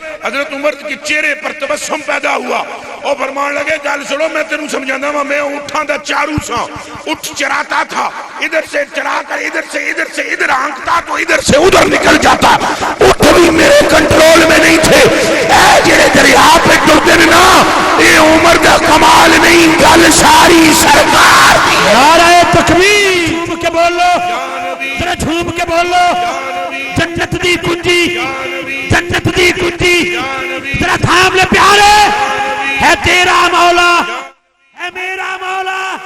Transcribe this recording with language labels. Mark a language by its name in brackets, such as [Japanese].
[Urdu] حضرت عمر کے چہرے پر تبسم پیدا ہوا, اور فرمان لگے [Punjabi] گل سنو میں تینوں سمجھانا وا, میں اٹھاں دا چارو سا, [Urdu] اٹھ چراتا تھا, ادھر سے چرا کر ادھر سے ادھر آنکھتا تو ادھر سے ادھر نکل جاتا. اٹھ بھی میرے کنٹرول میں نہیں تھے. [Punjabi] اے جڑے دریا پہ ٹرتے نا, یہ عمر دا کمال نہیں, گل ساری سرکار دی. [Urdu] نعرہ تکبیر جھوم کے بولو, ذرا جھوم کے بولو. [Punjabi] جنت دی کنجی, جنت دی کنجی, ذرا تھام لے پیارے. [Urdu] ہے تیرا مولا, ہے میرا مولا.